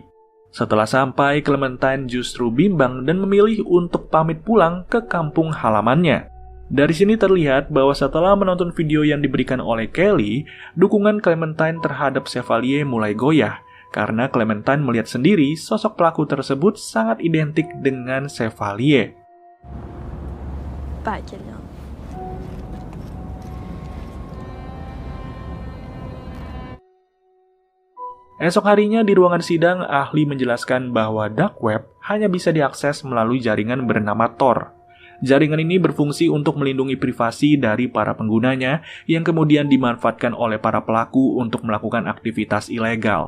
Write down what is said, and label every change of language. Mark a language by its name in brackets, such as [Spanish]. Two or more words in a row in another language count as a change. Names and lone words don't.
[Indonesian] Setelah sampai, Clementine justru bimbang dan memilih untuk pamit pulang ke kampung halamannya. Dari sini terlihat bahwa setelah menonton video yang diberikan oleh Kelly, dukungan Clementine terhadap Chevalier mulai goyah, karena Clementine melihat sendiri sosok pelaku tersebut sangat identik dengan Chevalier. [French] Pas quelqu'un. [Indonesian] Esok harinya di ruangan sidang, ahli menjelaskan bahwa [English] dark web [Indonesian] hanya bisa diakses melalui jaringan bernama Tor. Jaringan ini berfungsi untuk melindungi privasi dari para penggunanya yang kemudian dimanfaatkan oleh para pelaku untuk melakukan aktivitas ilegal.